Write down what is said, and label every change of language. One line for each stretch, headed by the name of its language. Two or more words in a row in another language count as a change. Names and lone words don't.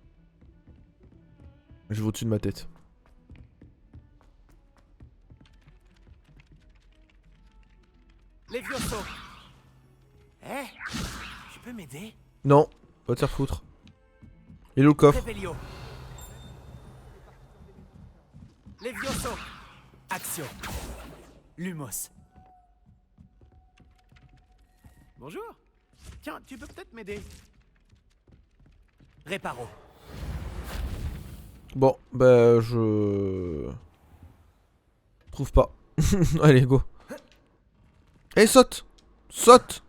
French: Je vais au-dessus de ma tête. Levioso. Eh, tu peux m'aider? Non, va te faire foutre. Il est où le coffre? Revelio. Levioso. Action. Lumos. Bonjour. Tiens, tu peux peut-être m'aider. Réparo. Bon, bah je... trouve pas. Allez, go. Eh, saute! Saute!